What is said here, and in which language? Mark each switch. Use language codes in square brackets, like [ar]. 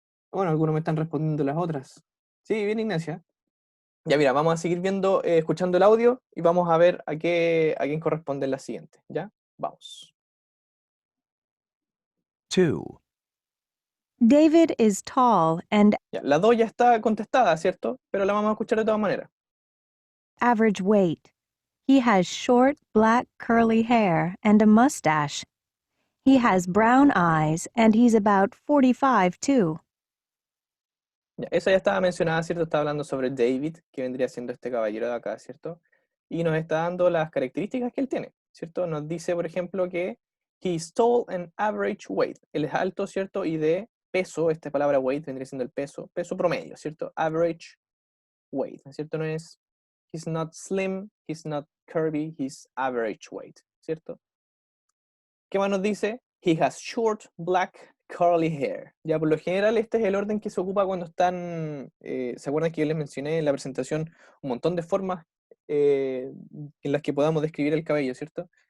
[es] Bueno, algunos me están respondiendo las otras. Sí, bien, Ignacia. Ya mira, vamos a seguir viendo, escuchando el audio y vamos a ver a quién corresponde la siguiente. ¿Ya? Vamos. 2. [en] David is tall and [es] Ya, la 2 ya está contestada, ¿cierto? Pero la vamos a escuchar de todas maneras. [en] average weight. He has short, black, curly hair and a mustache. He has brown eyes and he's about 45 too. [es] Ya, esa ya estaba mencionada, ¿cierto? Está hablando sobre David, que vendría siendo este caballero de acá, ¿cierto? Y nos está dando las características que él tiene, ¿cierto? Nos dice, por ejemplo, que [en] he's tall and average weight. [es] Él es alto, ¿cierto? Y de peso, esta palabra weight vendría siendo el peso, peso promedio, ¿cierto? [en] Average weight, [es] ¿cierto? No es, [en] he's not slim, he's not curvy, he's average weight, [es] ¿cierto? ¿Qué más nos dice? [en] He has short, black, curly hair. [es] Ya, por lo general, este es el orden que se ocupa cuando están. ¿Se acuerdan que yo les mencioné en la presentación un montón de formas en las que podamos describir el cabello, ¿cierto?